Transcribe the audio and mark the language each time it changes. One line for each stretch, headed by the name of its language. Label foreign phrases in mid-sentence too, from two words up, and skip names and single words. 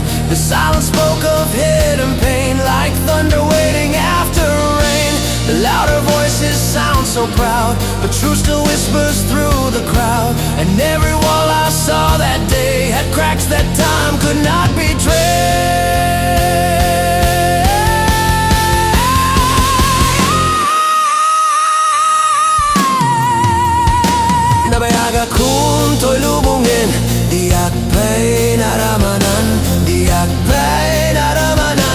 English: The silence spoke of hidden pain, like thunder waiting after rain. The louder voices sound so proud, but truth still whispers through the crowd. And every wall I saw that day had cracks that time could not betray.
Iloko: Nabayag akong to'y lubungin, di akpay naramanan, di akpay naramanan.